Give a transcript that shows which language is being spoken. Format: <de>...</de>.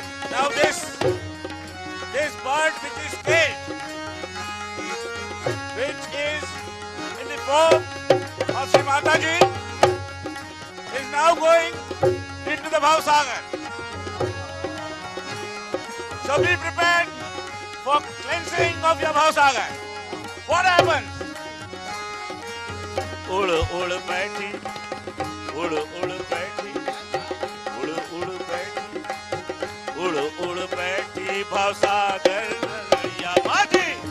<en>Now this bird which is caged, which is in the form of Shri Mataji, is now going into the Bhavsagar. So be prepared for cleansing of your Bhavsagar. What happens?</en> <hi>उड़ उड़ बैठी, उड़ उड़ बैठी, उड़ उड़ बैठी, उड़ उड़ बैठी भवसागर नगरिया माझी।</hi>